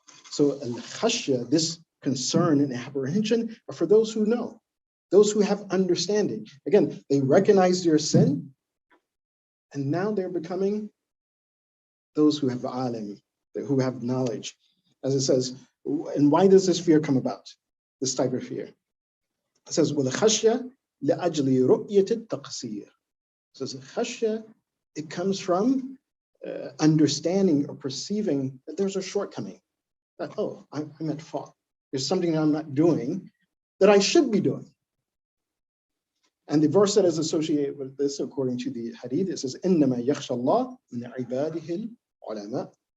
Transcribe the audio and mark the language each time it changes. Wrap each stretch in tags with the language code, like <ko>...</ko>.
<en>So al-khashya, this concern and apprehension, are for those who know, those who have understanding. Again, they recognize their sin, and now they're becoming those who have alim, who have knowledge. As it says, and why does this fear come about? This type of fear. It says,</en> <ar>وَالْخَشْيَةِ لِأَجْلِ رُؤْيَةِ التَّقْصِيرِ.</ar> <en>It says, khashya, it comes from understanding or perceiving that there's a shortcoming. That, oh, I'm at fault. There's something that I'm not doing that I should be doing. And the verse that is associated with this, according to the hadith, it says,</en> <ar>إِنَّمَا يَخْشَى اللَّهَ مِنْ عِبَادِهِ الْعُلَمَاءِ.</ar>